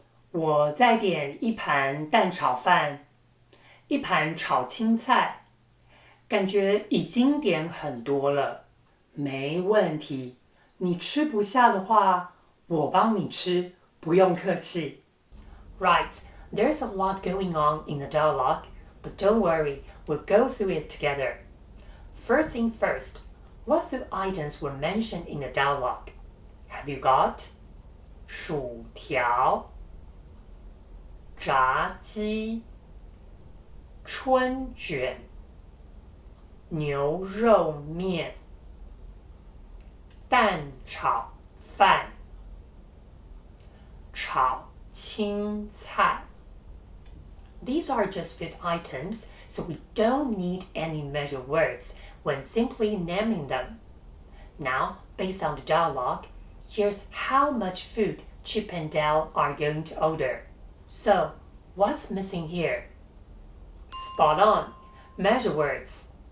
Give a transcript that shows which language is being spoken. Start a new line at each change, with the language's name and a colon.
Chinese: 我再点1盘蛋炒饭，1盘炒青菜，感觉已经点很多了。没问题，你吃不下的话，我帮你吃，不用客气。
English: Right, there's a lot going on in the dialogue, but don't worry, we'll go through it together. First thing first, what food items were mentioned in the dialogue? Have you got
Chinese: 薯条、炸鸡、春卷、牛肉面、蛋炒饭、炒青菜。
English: These are just food items, so we don't need any measure words when simply naming them. Now, based on the dialogue, here's how much food Chip and Dale are going to order. So, what's missing here? Spot on, measure words.